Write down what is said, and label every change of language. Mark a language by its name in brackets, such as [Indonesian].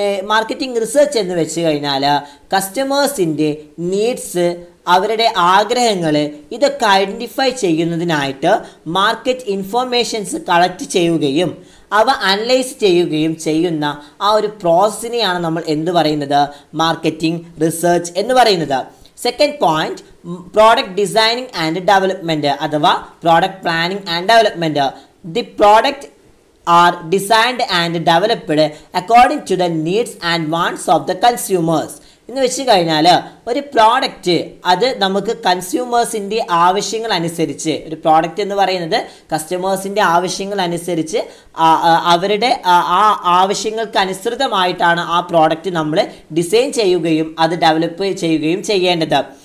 [Malayalam] Marketing research എന്ന് വെച്ച് കഴിഞ്ഞാൽ കസ്റ്റമേഴ്സിൻ്റെ നീഡ്സ്, അവരുടെ ആഗ്രഹങ്ങൾ, ഇതൊക്കെ ഐഡൻറ്റിഫൈ ചെയ്യുന്നതിനായിട്ട് മാർക്കറ്റ് ഇൻഫോർമേഷൻസ് കളക്ട് ചെയ്യുകയും അവ അനലൈസ് ചെയ്യുകയും ചെയ്യുന്ന ആ ഒരു പ്രോസസ്സിനെയാണ് നമ്മൾ എന്ത് പറയുന്നത്, മാർക്കറ്റിംഗ് റിസർച്ച് എന്ന് പറയുന്നത്. [English] Second point, product designing and development അഥവാ product planning and development. The product are designed and developed according to the needs and wants of the consumers. [Malayalam] എന്ന് വെച്ച് കഴിഞ്ഞാൽ ഒരു പ്രോഡക്റ്റ് അത് നമുക്ക് കൺസ്യൂമേഴ്സിൻ്റെ ആവശ്യങ്ങൾ അനുസരിച്ച്, ഒരു പ്രോഡക്റ്റ് എന്ന് പറയുന്നത് കസ്റ്റമേഴ്സിൻ്റെ ആവശ്യങ്ങൾ അനുസരിച്ച് അവരുടെ ആ ആവശ്യങ്ങൾക്ക് അനുസൃതമായിട്ടാണ് ആ പ്രോഡക്റ്റ് നമ്മൾ ഡിസൈൻ ചെയ്യുകയും അത് ഡെവലപ്പ് ചെയ്യുകയും ചെയ്യേണ്ടത്.